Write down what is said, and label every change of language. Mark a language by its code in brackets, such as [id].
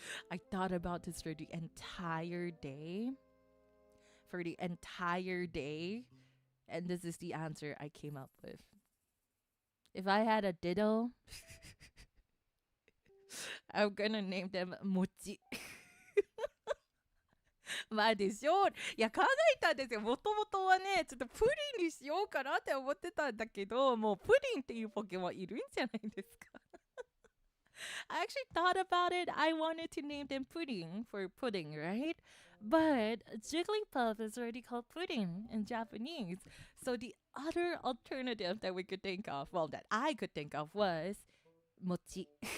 [en] I thought about this for the entire day. For the entire day. And this is the answer I came up with. If I had a Ditto, I'm gonna name them Mochi. [ja] まあでしょう。いや考えたんですよ。もともとはね、ちょっとプリンにしようかなって思ってたんだけど、もうプリンっていうポケモンいるんじゃないですか。 [en] I actually thought about it. I wanted to name them Pudding for pudding, right? But Jigglypuff is already called pudding in Japanese. So the other alternative that we could think of, well, that I could think of was mochi.